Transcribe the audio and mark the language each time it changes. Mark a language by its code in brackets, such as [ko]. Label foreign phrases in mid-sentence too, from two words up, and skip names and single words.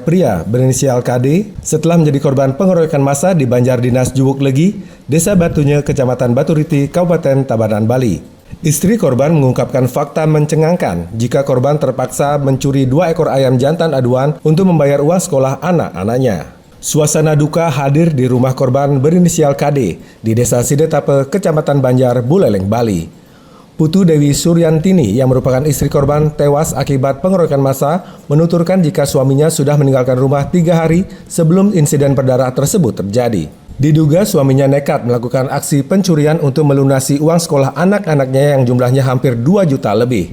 [id] pria berinisial KD setelah menjadi korban pengeroyokan massa di Banjar Dinas Juolegi, Desa Batunya, Kecamatan Baturiti, Kabupaten Tabanan, Bali. Istri korban mengungkapkan fakta mencengangkan jika korban terpaksa mencuri 2 ekor ayam jantan aduan untuk membayar uang sekolah anak-anaknya. Suasana duka hadir di rumah korban berinisial KD di Desa Sidetape, Kecamatan Banjar, Buleleng, Bali. Putu Dewi Suryantini yang merupakan istri korban tewas akibat pengeroyokan massa menuturkan jika suaminya sudah meninggalkan rumah 3 hari sebelum insiden berdarah tersebut terjadi. Diduga suaminya nekat melakukan aksi pencurian untuk melunasi uang sekolah anak-anaknya yang jumlahnya hampir 2 juta lebih.